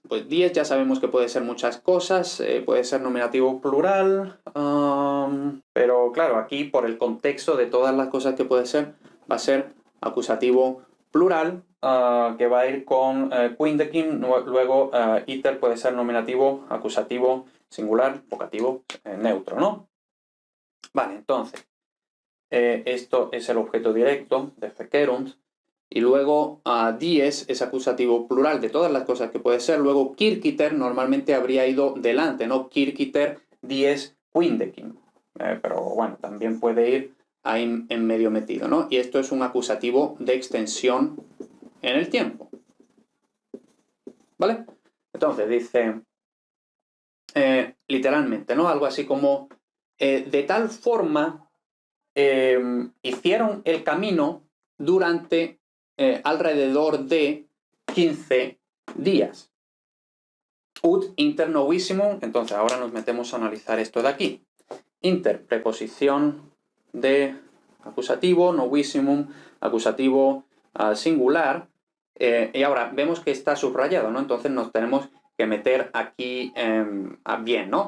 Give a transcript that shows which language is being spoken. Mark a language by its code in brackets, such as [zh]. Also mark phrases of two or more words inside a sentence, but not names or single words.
[es] Pues dies ya sabemos que puede ser muchas cosas, puede ser nominativo plural, pero claro, aquí por el contexto de todas las cosas que puede ser, va a ser acusativo plural, que va a ir con quindecim, luego iter puede ser nominativo, acusativo, singular, vocativo, neutro, ¿no? Vale, entonces, esto es el objeto directo de fecerunt, y luego dies es acusativo plural de todas las cosas que puede ser, luego kirkiter normalmente habría ido delante, ¿no? [la] Kirkiter dies quindecim, [es] pero bueno, también puede ir ahí en medio metido, ¿no? Y esto es un acusativo de extensión en el tiempo. ¿Vale? Entonces dice, literalmente, ¿no? Algo así como, de tal forma hicieron el camino durante alrededor de 15 días. [la] Ut inter novissimum, [es] entonces ahora nos metemos a analizar esto de aquí. Inter, preposición de acusativo, novissimum, acusativo singular, y ahora vemos que está subrayado, ¿no? Entonces nos tenemos que meter aquí bien, ¿no?